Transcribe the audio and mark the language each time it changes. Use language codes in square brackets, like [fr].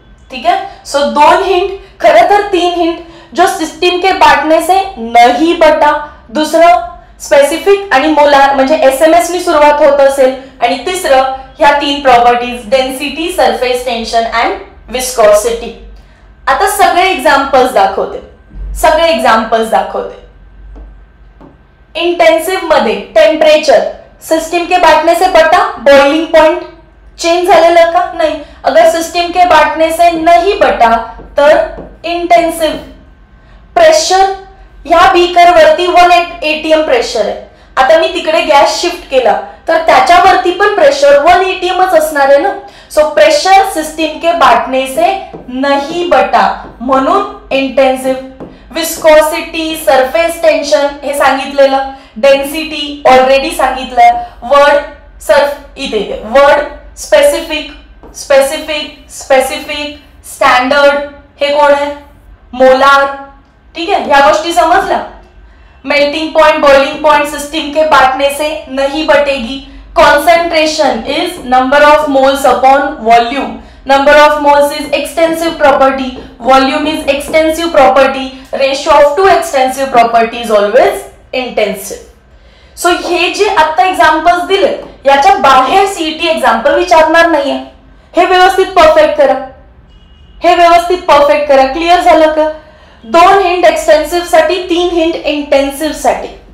[mr] ठीक है. So 2 hint, खरं तर 3 हिंट. जो सिस्टीम के बांटने से नहीं बटा, दुसरं स्पेसिफिक आणि मोलार म्हणजे SMS नी सुरुवात होत असेल, आणि तिसरं ह्या 3 properties, density, surface tension and viscosity. आता सगळे एक्झाम्पल्स दाखवते, सगळे एक्झाम्पल्स दाखवते. इंटेन्सिव्ह मध्ये टेम्परेचर, सिस्टम के बांटने से बटा, बॉइलिंग पॉइंट चेंज झालेलं का, नाही. [hi] अगर सिस्टम के बांटने से नहीं बटा तर इंटेन्सिव्ह. [mr] प्रेशर, ह्या बीकर वरती 1 atm प्रेशर आहे. आता मी तिकडे गॅस शिफ्ट केला तर त्याच्यावरती पण प्रेशर 1 atmच असणार आहे ना. सो प्रेशर सिस्टम के बांटने से नहीं बटा म्हणून इंटेन्सिव्ह. विस्कोसिटी, सरफेस टेन्शन हे सांगितलेलं, डेन्सिटी ऑलरेडी सांगितलंय. वर्ड सर्फ इथे word specific, specific, specific, standard हे कोण आहे, मोलार. ठीक आहे, ह्या गोष्टी समजल्या. [hi] Melting point, boiling point system के बांटने से नहीं बटेगी। [en] Concentration is number of moles upon volume. Number of moles is extensive property, volume is extensive property, ratio of two extensive property is always intensive. [mr] So हे जे आता examples दिले याच्या बाहेर CET example विचारणार नाहीये। हे व्यवस्थित परफेक्ट करा, हे व्यवस्थित परफेक्ट करा। क्लिअर झालं का? 2 हिंट एक्सटेन्सिव्ह साठी, 3 हिंट इंटेन्सिव्ह साठी।